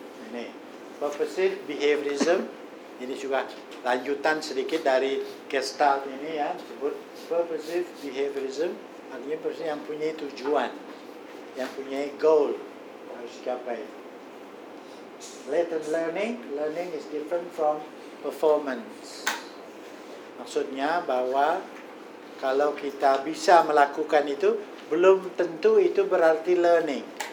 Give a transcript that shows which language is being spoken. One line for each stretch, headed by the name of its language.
Indonesian: Ini purposive behaviorism. Ini juga lanjutan sedikit dari gestalt ini, ya. Disebut purposive behaviorism, artinya person yang punya tujuan, yang punya goal harus dicapai.
English: Latent learning, learning is different from performance.
Indonesian: Maksudnya bahwa kalau kita bisa melakukan itu, belum tentu itu berarti learning.